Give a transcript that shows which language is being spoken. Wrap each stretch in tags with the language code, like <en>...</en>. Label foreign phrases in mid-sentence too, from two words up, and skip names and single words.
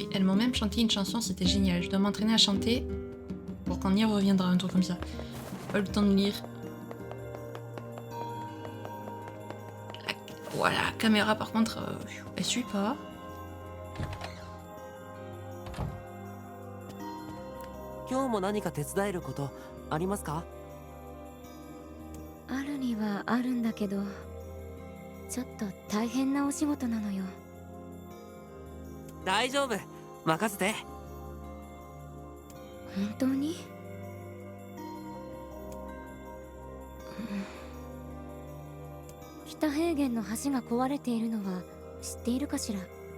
<fr>Elles m'ont même chanté une chanson, c'était génial. Je dois m'entraîner à chanter pour quand Nier reviendra, un truc comme ça. Pas le temps de lire. Voilà, la caméra par contre, elle suit pas. Aujourd'hui,</fr> <ja>あるにはあるんだけど、ちょっと大変なお仕事なのよ。大丈夫、任せて。本当に？北平原の橋が壊れているのは知っているかしら？</ja>